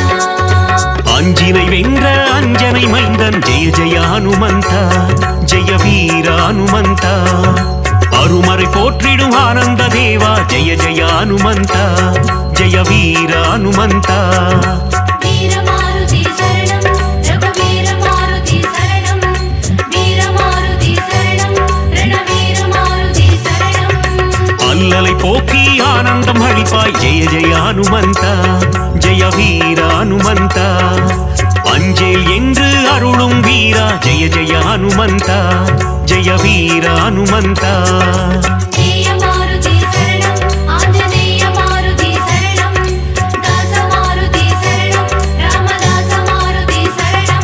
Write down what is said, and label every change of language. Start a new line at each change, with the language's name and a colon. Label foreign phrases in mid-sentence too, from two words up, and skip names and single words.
Tamil: அஞ்சினை வென்ற அஞ்சனை மைந்தன் ஜெய ஜெய அனுமந்தா ஜெய வீர அனுமந்தா அருமறை போற்றிடும் ஆனந்த தேவா ஜெய ஜெய அனுமந்தா ஜெய வீர அனுமந்தா
Sanskrit: वीरमारुति शरणं रघुवीरमारुति शरणं वीरमारुति शरणं रणवीरमारुति शरणं
Tamil: அல்லலை போக்கி ஆனந்தம் அளிப்பாய் ஜெய ஜெய அனுமந்தா ஜெய வீர அனுமந்தா அஞ்சேல் என்று அருளும் வீரா ஜெய ஜெய அனுமந்தா ஜெய வீர அனுமந்தா
Sanskrit: मारुति शरणं आञ्जनेय मारुति शरणं दासमारुति शरणं रामदास मारुति शरणं